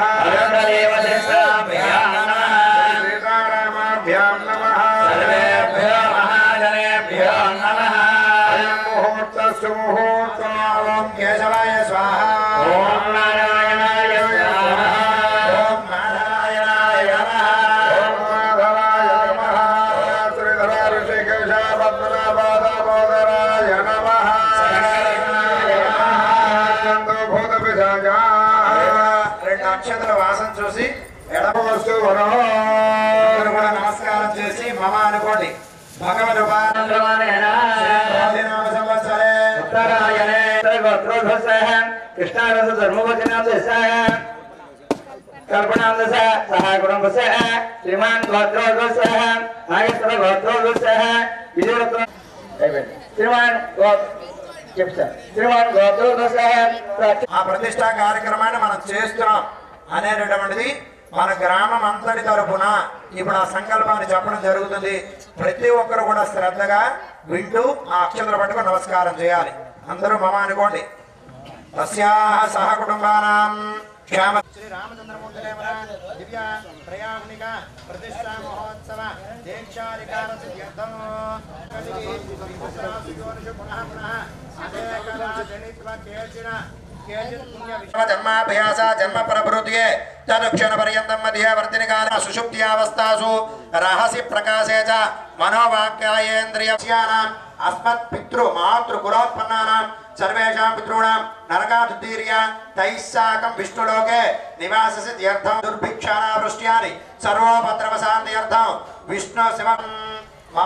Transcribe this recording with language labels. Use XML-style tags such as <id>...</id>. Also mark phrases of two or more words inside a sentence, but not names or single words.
<sa>देवदेशाभ्यां नमः सीतारामाभ्यां नमः सर्वेभ्यो महाजनेभ्यो नमः अयं मुहूर्तस्सु मुहूर्तो ओं केशवाय स्वाहा ओं नारायणाय स्वाहा ओं नारायणाय नमः ओं माधवाय नमः श्रीधर ऋषिकेश पद्मनाभादामोदराय नमः भूत पिशाच</sa> <te>2 అక్షతల వాసన చూసి ఎడమ వస్తు కూడా నమస్కారం చేసి మమ అనుకోండి.</te> <sa>भगवदुपान्द्रमानेन श्रीनाम संवत्सरे उत्तरायणे गोत्रोद्भवः कृष्णारस धर्मवचनादस्य कल्पनादस्य सह कुटुम्बस्य श्रीमान गोत्रोद्भवः नागेश्वर गोत्रोद्भवः विजयरत्न श्रीमान श्रीमान गोत्रोद्भवः</sa> <te>ఆ ప్రతిష్టా కార్యక్రమాన్ని మనం చేస్తున్నాం అనేటటువంటిది మన గ్రామం అంతటి తరపున ఇప్పుడు ఆ సంకల్పాన్ని చెప్పడం జరుగుతుంది. ప్రతి ఒక్కరు కూడా శ్రద్ధగా వింటూ ఆ అక్షంతలు పట్టుకొని నమస్కారం చేయాలి. అందరూ మమ అనుకోండి.</te> <sa>तस्याः सह कुटुम्बानां क्षेम श्री रामचन्द्रमूर्ति दिव्य प्रयाणिक प्रतिष्ठा महोत्सव दीक्षाधिकार सिद्ध्यर्थं जन्माभ्यास जन्म प्रभृत्ये तदक्षण पर्यन्तं मध्यवर्तिनि काल सुषुप्त्यावस्थासु रहसि प्रकाशे च मनोवाक्यायेन्द्रियानाम् अस्मत् पितृ मातृ कुलोत्पन्नानां सर्वेषां पितॄणां नरकादुत्तीर्य तैः साकं विष्णुलोके निवाससिद्ध्यर्थं दुर्भिक्षानावृष्ट्यानि सर्वोपद्रवशान्त्यर्थं विष्णु शिवं मम</sa>